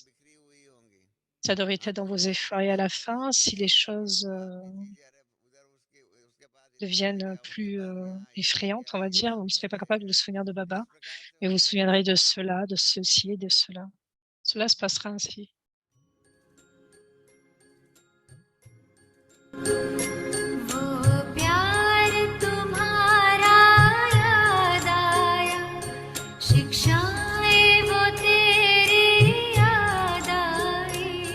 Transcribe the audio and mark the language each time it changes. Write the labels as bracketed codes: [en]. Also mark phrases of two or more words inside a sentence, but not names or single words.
[fr] Ça devrait être dans vos efforts. Et à la fin, si les choses deviennent plus effrayantes, on va dire, vous ne serez pas capable de vous souvenir de Baba, mais vous vous souviendrez de cela, de ceci et de cela. Cela se passera ainsi. [hi] वो प्यार तुम्हारा याद आया, शिक्षाएं वो तेरी याद आई।